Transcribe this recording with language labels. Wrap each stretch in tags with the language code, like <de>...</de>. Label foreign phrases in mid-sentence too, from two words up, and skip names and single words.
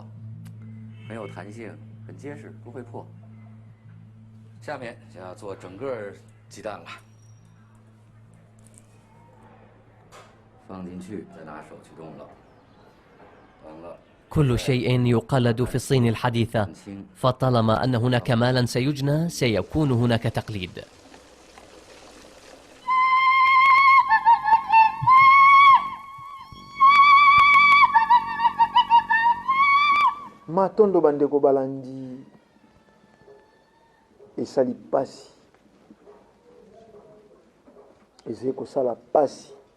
<ar>كل شيء يقلد في الصين الحديثة، فطالما أن هناك مالا سيجنى سيكون هناك تقليد.</ar> <ln>Matondo bandeko balandi esali pasi ezali kosala pasi.</ln>